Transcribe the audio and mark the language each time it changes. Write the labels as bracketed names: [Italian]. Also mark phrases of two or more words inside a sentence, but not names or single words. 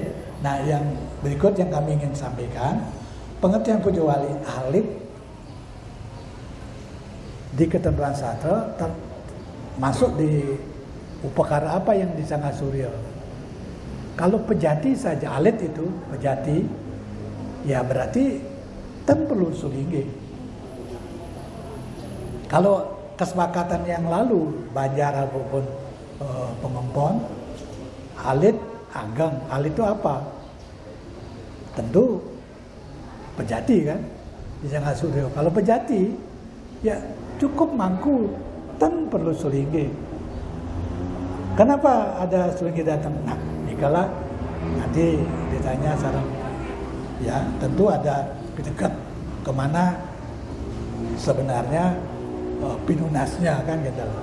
[Indonesian] Nah, yang berikut yang kami ingin sampaikan, pengertian puja wali alif di ketentuan sastra masuk di upakara apa yang di Sangga Surya. Kalau pejati saja alit itu pejati, ya berarti ten perlu sulingge. Kalau kesepakatan yang lalu Banjar ataupun Pengempon, alit ageng, alit itu apa? Tentu pejati kan, di Sangga Surya. Kalau pejati, ya cukup mangku, ten perlu sulingge. Kenapa ada sulingge datang? Nah, dikala nanti ditanya sarang, ya tentu ada dekat kemana sebenarnya pinunasnya kan gitu loh.